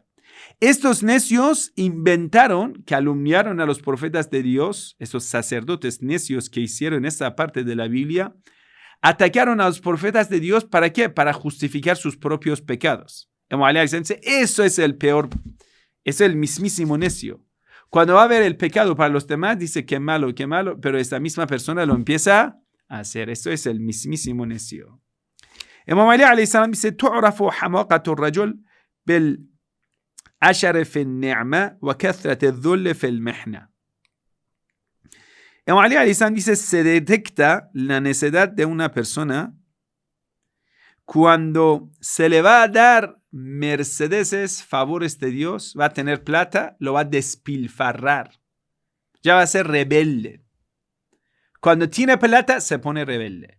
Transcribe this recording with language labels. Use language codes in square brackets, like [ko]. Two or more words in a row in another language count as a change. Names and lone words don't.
[es] Estos necios inventaron, calumniaron a los profetas de Dios, esos sacerdotes necios que hicieron esa parte de la Biblia, atacaron a los profetas de Dios, ¿para qué? Para justificar sus propios pecados. Eso es el peor, es el mismísimo necio. Cuando va a ver el pecado para los demás, dice qué malo, pero esta misma persona lo empieza a hacer. Esto es el mismísimo necio. [ar] Imam Ali عليه السلام dice, تعرف حماقة الرجل بالعشر في النعمة وكثرة الذل في المحنة. [es] Imam Ali [ar] عليه السلام [es] dice, se detecta la necedad de una persona cuando se le va a dar mercedeses, favores de Dios, va a tener plata, lo va a despilfarrar. Ya va a ser rebelde. Cuando tiene plata, se pone rebelde.